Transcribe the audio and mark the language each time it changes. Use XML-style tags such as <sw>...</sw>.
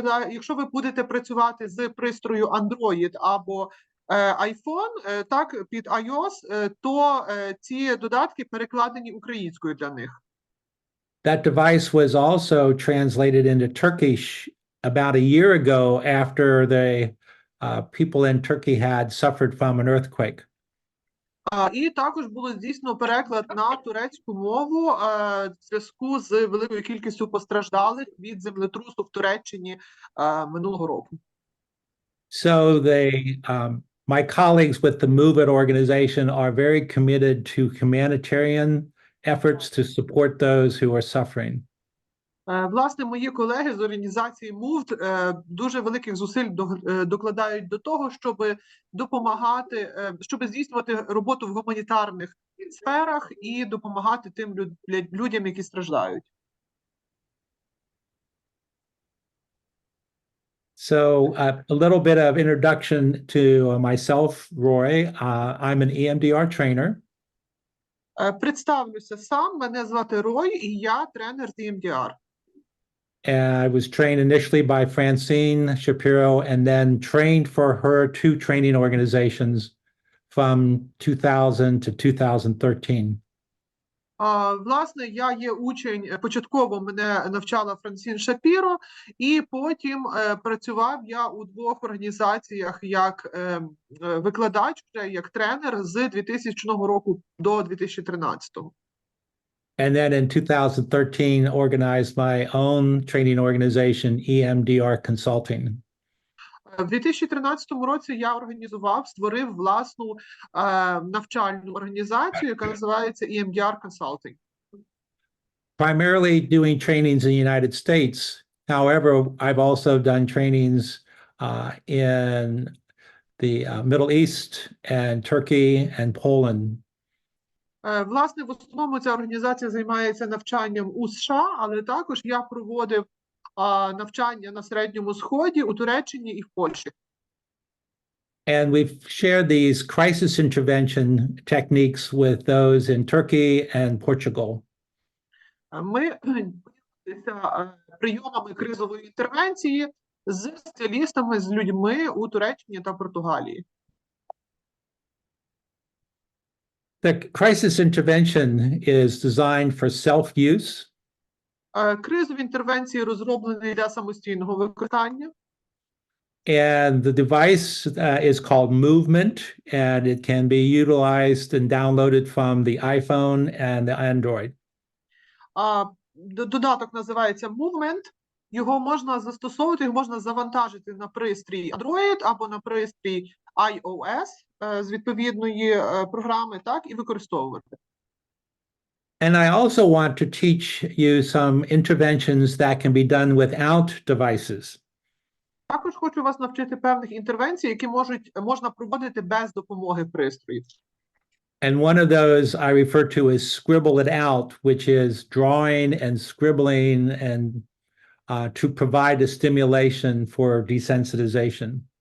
<uk>Якщо ви будете працювати з пристрою Android або iPhone, так, під iOS, то ці додатки перекладені українською для них.</uk> <en>That device was also translated into Turkish about a year ago after the people in Turkey had suffered from an earthquake.</en> <uk>І також було здійснено переклад на турецьку мову в зв'язку з великою кількістю постраждалих від землетрусу в Туреччині минулого року.</uk> <en>So my colleagues with the Moovd organization are very committed to humanitarian efforts to support those who are suffering.</en> <uk>Власне, мої колеги з організації Moovd дуже великих зусиль докладають до того, щоб допомагати, щоб здійснювати роботу в гуманітарних сферах і допомагати тим людям, які страждають.</uk> <en>So a little bit of introduction to myself, Roy. I'm an EMDR trainer.</en> <uk>Представлюся сам, мене звати Рой, і я тренер з EMDR.</uk> <en>I was trained initially by Francine Shapiro and then trained for her two training organizations from 2000 to 2013.</en> <uk>Власне, я є учень, початково мене навчала Франсін Шапіро, і потім працював я у двох організаціях як викладач, як тренер з 2000 року до 2013.</uk> <en>And then in 2013, organized my own training organization, EMDR Consulting.</en> <uk>В 2013 році я створив власну навчальну організацію, яка називається EMDR Consulting.</uk> <en>Primarily doing trainings in the United States. However, I've also done trainings in the Middle East and Turkey and Poland.</en> <uk>Власне, в основному ця організація займається навчанням у США, але також я проводив навчання на Середньому Сході, у Туреччині і в Польщі.</uk> <en>And we've shared these crisis intervention techniques with those in Turkey and Portugal.</en> <uk>Ми ділилися прийомами кризової інтервенції з спеціалістами, з людьми у Туреччині та Португалії.</uk> <en>The crisis intervention is designed for self-use.</en> <uk>Кризові інтервенції розроблені для самостійного використання.</uk> <en>And the device is called Movement, and it can be utilized and downloaded from the iPhone and the Android.</en> <uk>Додаток називається Moovd. Його можна застосовувати, його можна завантажити на пристрій Android або на пристрій iOS з відповідної програми, так, і використовувати.</uk> <en>And I also want to teach you some interventions that can be done without devices.</en> <uk>Також хочу вас навчити певних інтервенцій, які можна проводити без допомоги пристроїв.</uk> <en>And one of those I refer to as scribble it out, which is drawing and scribbling and to provide a stimulation for desensitization.</en>